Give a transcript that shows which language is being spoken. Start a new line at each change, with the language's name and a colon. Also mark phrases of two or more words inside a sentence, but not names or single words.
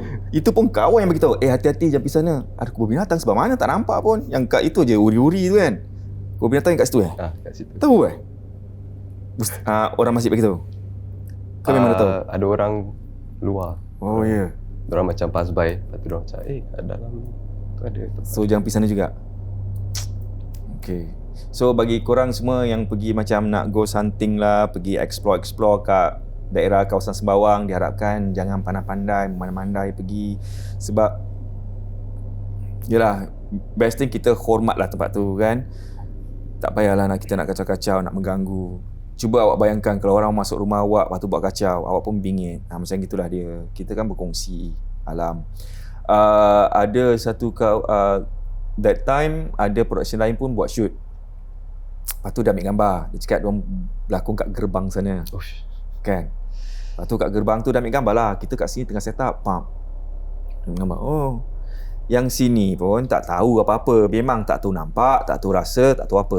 Malay: Itu pun kawan yang bagi tahu. Hati-hati jangan pergi sana. Ada kubur binatang sebab mana tak nampak pun. Yang kat itu je uri-uri tu kan. Kubur binatang yang kat situ Kat situ. Tahu orang masjid bagi tahu. Kau memang dah tahu. Ada orang luar. Oh ya. Yeah. Diorang macam
English: pass by.
Malay: Lepas tu diorang macam, kat dalam tu ada tempat. So jangan pergi sana juga. Okay. So bagi korang semua yang pergi macam nak
English: go hunting
Malay: lah, pergi explore kat daerah kawasan Sembawang, diharapkan jangan pandai-pandai, memandai-mandai pergi. Sebab yelah,
English: best thing
Malay: kita hormatlah tempat tu kan. Tak payahlah kita nak kacau-kacau, nak mengganggu. Cuba awak bayangkan kalau orang masuk rumah awak, lepas tu buat kacau, awak pun bingit. Macam gitulah dia. Kita kan berkongsi alam. Ada satu
English: that time
Malay: ada production lain pun buat shoot. Lepas tu dah ambil gambar. Dia cakap diorang berlakon kat gerbang sana. Ush. Kan? Lepas tu kat gerbang tu dah ambil gambar lah. Kita kat sini tengah
English: set up.
Malay: Gambar. Oh. Yang sini pun tak tahu apa-apa. Memang tak tahu nampak, tak tahu rasa, tak tahu apa.